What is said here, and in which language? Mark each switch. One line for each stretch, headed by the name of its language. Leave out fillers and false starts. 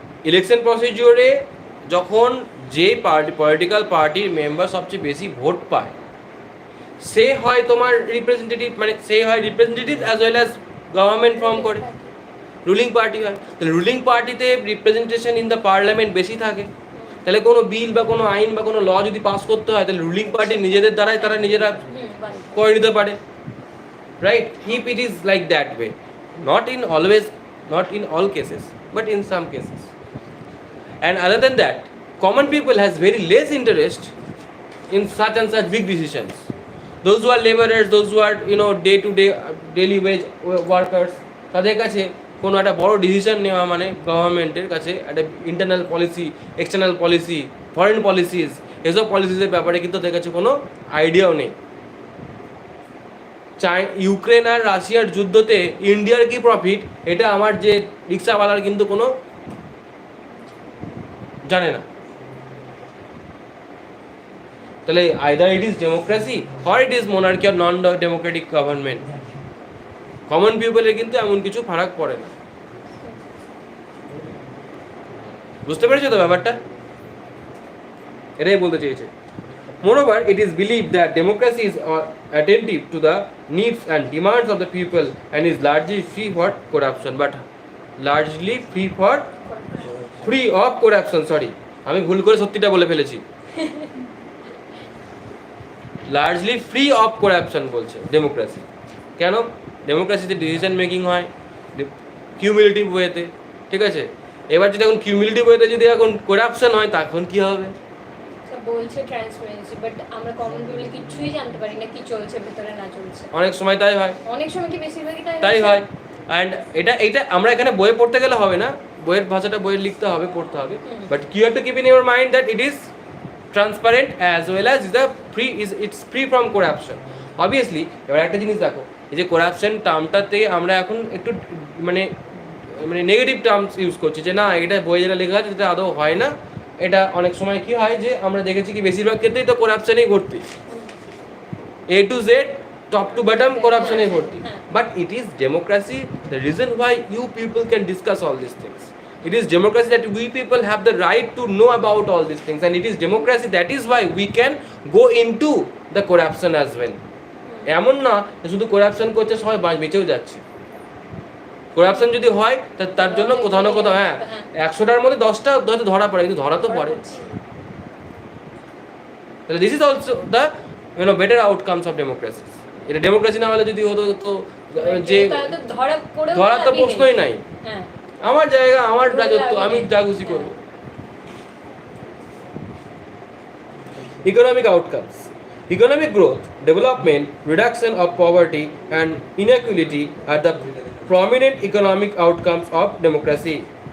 Bangla: Election প্রসিডিওরে যখন যে party, political পার্টির মেম্বার সবচেয়ে বেশি ভোট পায়, সে হয় তোমার রিপ্রেজেন্টেটিভ, মানে সে হয় representative
English: as well as
Bangla: government form করে, রুলিং পার্টি হয়। তাহলে রুলিং পার্টিতে রিপ্রেজেন্টেশন
English: in the parliament
Bangla: বেশি থাকে, তাহলে কোনো বিল বা কোনো আইন বা কোনো ল যদি পাস করতে হয়, তাহলে রুলিং পার্টি নিজেদের দ্বারাই তারা নিজেরা করে নিতে পারে, right?
English: If it is like that way, not in all cases, but in some cases. And other than that, common people has very less interest in such and such big decisions. Those who are laborers, those who are day to day daily wage workers,
Bangla: তাদের কাছে কোনো একটা বড় decision নেওয়া মানে গভর্নমেন্টের কাছে একটা internal policy, external policy, foreign policies, এসব পলিসিসের ব্যাপারে কিন্তু তাদের কাছে কোনো আইডিয়াও নেই। ইউক্রেন আর রাশিয়ার যুদ্ধতে ইন্ডিয়ার কি প্রফিট, এটা আমার যে রিক্সাওয়ালার কিন্তু কোনো জানে না। তাহলে
English: Either it is democracy or it is monarchy or non democratic government.
Bangla: Common পিপলের কিন্তু এমন কিছু ফারাক পড়ে না। বুঝতে পেরেছো তো ব্যাপারটা? এটাই বলতে চেয়েছে।
English: Moreover, it is believed that democracy is attentive to the needs and demands of the people and is largely free for corruption. But largely free of corruption.
Bangla: Sorry, আমি ভুল করে সত্যিটা বলে ফেলেছি।
English: largely free of corruption
Bangla: বলছে democracy. কেন? ডেমোক্রেসিতে decision making হয় cumulative ওয়েতে, ঠিক আছে? এবার যদি এখন কিউমুলেটিভ ওয়েতে যদি এখন করাপশন হয় তখন কি হবে? বলছে ট্রান্সপারেন্সি, বাট আমরা কমন পিপল কিছুই জানতে পারি না কি চলছে ভেতরে না চলছে। অনেক সময় তাই হয়, অনেক সময় কি বেশিরভাগই তাই হয়। অ্যান্ড এটা আমরা এখানে বইয়ে পড়তে গেলে হবে না, বইয়ের ভাষাটা বইয়ে লিখতে হবে, পড়তে হবে।
English: But you have to keep in your mind that it is transparent as well as it's free from corruption.
Bangla: Obviously এবার একটা জিনিস দেখো, এই যে করাপশন টার্মটাতে আমরা এখন একটু মানে নেগেটিভ টার্মস ইউজ করছি, যে না এটা বইয়ে যেটা লেখা আছে সেটা আদৌ হয় না। এটা অনেক সময় কি হয় যে আমরা দেখেছি কি বেশিরভাগ ক্ষেত্রেই তো করাপশনেই ভর্তি,
English: A to Z top to bottom corruption is
Bangla: ভর্তি।
English: But it is democracy, the reason why you people can discuss all these things. It is democracy that we people have the right to know about all these things, and it is democracy that is why we can go into the corruption as well.
Bangla: এমন না শুধু corruption করছে সবাই বেঁচেও যাচ্ছে। Corruption যদি হয় তার জন্য কোথাও না কোথাও, হ্যাঁ 100টার মধ্যে 10টা হয়তো ধরা পড়ে, কিন্তু ধরা তো পড়ে। তাহলে
English: This is also the better outcomes of democracy.
Bangla: এটা ডেমোক্রেসি না হলে যদি হতো তো যে ধরা তো প্রশ্নই নাই, আমার জায়গা আমার রাজত্ব, আমি যা খুশি করবো।
English: Economic outcomes. Economic growth, development, reduction of poverty and inequality are the prominent economic outcomes of democracy.